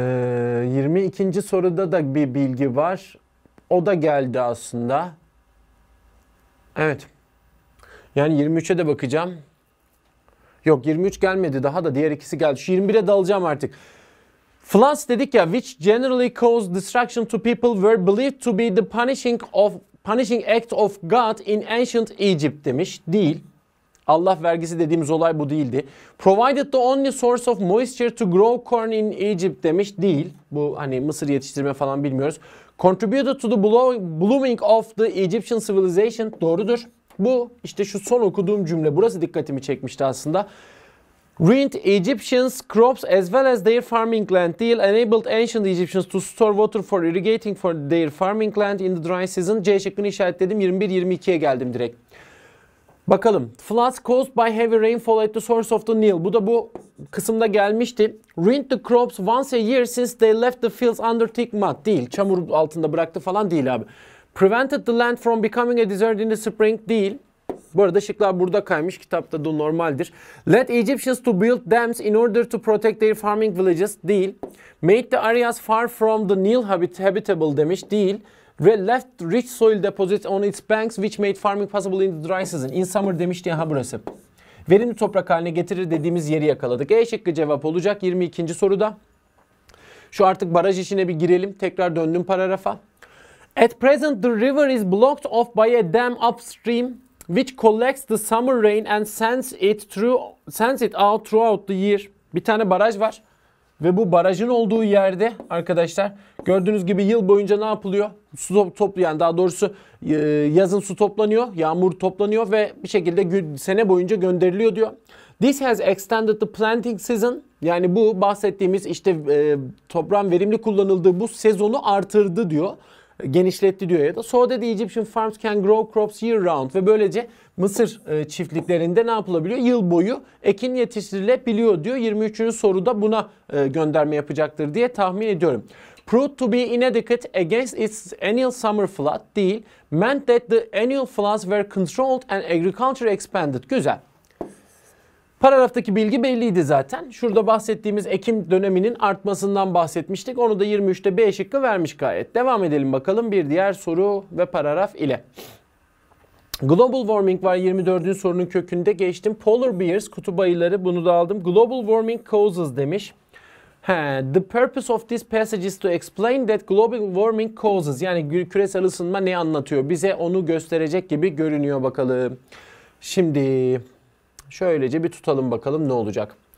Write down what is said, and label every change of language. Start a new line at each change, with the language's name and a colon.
Turkish: 22. soruda da bir bilgi var. O da geldi aslında. Evet. Yani 23'e de bakacağım. Yok 23 gelmedi daha da, diğer ikisi geldi. Şu 21'e dalacağım artık.
English: Floods
Turkish: dedik ya,
English: which generally cause destruction to people were believed to be the punishing act of God in ancient Egypt
Turkish: demiş. Değil. Allah vergisi dediğimiz olay bu değildi.
English: Provided the only source of moisture to grow corn in Egypt
Turkish: demiş. Değil. Bu hani mısır yetiştirme falan bilmiyoruz.
English: Contributed to the blooming of the Egyptian civilization.
Turkish: Doğrudur. Bu işte şu son okuduğum cümle. Burası dikkatimi çekmişti aslında.
English: Ruined Egyptians' crops as well as their farming land deal enabled ancient Egyptians to store water for irrigating for their farming land in the dry season.
Turkish: C şıkkını işaretledim. 21-22'ye geldim direkt. Bakalım.
English: Floods caused by heavy rainfall at the source of the Nile.
Turkish: Bu da bu kısımda gelmişti.
English: Ruined the crops once a year since they left the fields under thick mud.
Turkish: Değil. Çamur altında bıraktı falan değil abi. Prevented the land from becoming a desert in the spring. Değil. Bu arada şıklar burada kaymış. Kitapta da normaldir.
English: Led Egyptians to build dams in order to protect their farming villages.
Turkish: Değil.
English: Made the areas far from the Nile habitable
Turkish: demiş. Değil.
English: Left rich soil deposits on its banks which made farming possible in the dry season. In summer
Turkish: demişti ya, ha burası. Verimli toprak haline getirir dediğimiz yeri yakaladık. E şıkkı cevap olacak 22. soruda. Şu artık baraj işine bir girelim. Tekrar döndüm paragrafa.
English: At present the river is blocked off by a dam upstream which collects the summer rain and sends it out throughout the year.
Turkish: Bir tane baraj var. Ve bu barajın olduğu yerde arkadaşlar gördüğünüz gibi yıl boyunca ne yapılıyor? Su topluyor, yani daha doğrusu yazın su toplanıyor, yağmur toplanıyor ve bir şekilde sene boyunca gönderiliyor diyor.
English: This has extended the planting season.
Turkish: Yani bu bahsettiğimiz işte toprağın verimli kullanıldığı bu sezonu artırdı diyor. Genişletti diyor ya da.
English: So that the Egyptian farms can grow crops year round.
Turkish: Ve böylece Mısır çiftliklerinde ne yapılabiliyor? Yıl boyu ekin yetiştirilebiliyor diyor. 23. soruda buna gönderme yapacaktır diye tahmin ediyorum.
English: Proved to be inadequate against its annual summer flood
Turkish: değil.
English: Meant that the annual floods were controlled and agriculture expanded.
Turkish: Güzel. Paragraftaki bilgi belliydi zaten. Şurada bahsettiğimiz Ekim döneminin artmasından bahsetmiştik. Onu da 23'te B şıkkı vermiş gayet. Devam edelim bakalım bir diğer soru ve paragraf ile. Global warming var 24. sorunun kökünde, geçtim.
English: Polar bears,
Turkish: kutup ayıları, bunu da aldım.
English: Global warming causes
Turkish: demiş.
English: The purpose of this passage is to explain that global warming causes.
Turkish: Yani küresel ısınma ne anlatıyor? Bize onu gösterecek gibi görünüyor bakalım. Şimdi şöylece bir tutalım bakalım ne olacak.